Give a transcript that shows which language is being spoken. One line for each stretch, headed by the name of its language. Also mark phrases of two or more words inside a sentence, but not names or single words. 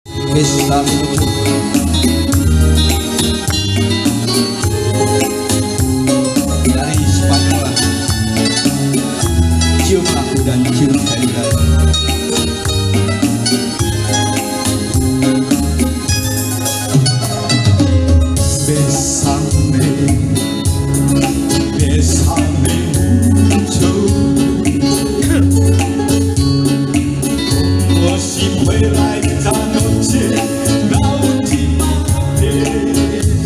Spanish: Bésame mucho.
Indonesian: Dari Spanyol, cium aku dan cium sekali.
Spanish: Bésame, bésame mucho, como si fuera esta noche la última vez.